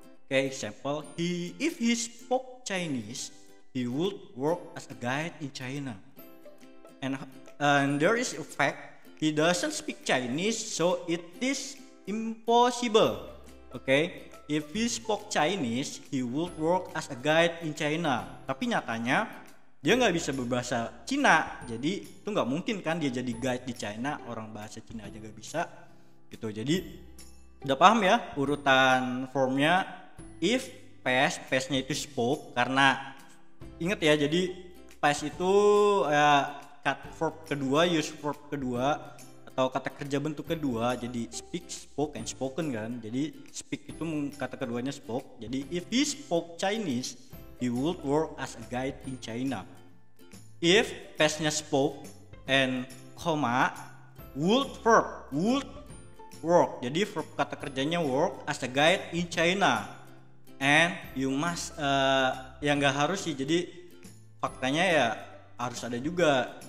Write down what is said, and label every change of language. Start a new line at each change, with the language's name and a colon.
English: Okay, example, if he spoke Chinese, he would work as a guide in China. And there is a fact, he doesn't speak Chinese, so it is impossible. Okay, if he spoke Chinese, he would work as a guide in China.
Indonesian: Tapi nyatanya dia nggak bisa berbahasa Cina, jadi itu nggak mungkin kan dia jadi guide di China, orang bahasa Cina aja nggak bisa gitu. Jadi udah paham ya urutan formnya. If past-nya itu spoke, karena inget ya, jadi past itu cut verb kedua, use verb kedua, atau kata kerja bentuk kedua. Jadi speak, spoke, and spoken kan. Jadi speak itu kata keduanya spoke.
English: Jadi if he spoke Chinese, he would work as a guide in China. If pastnya spoke and comma would verb, would work.
Indonesian: Jadi verb kata kerjanya work as a guide in China.
English: And you must
Indonesian: yang nggak harus sih. Jadi faktanya ya harus ada juga.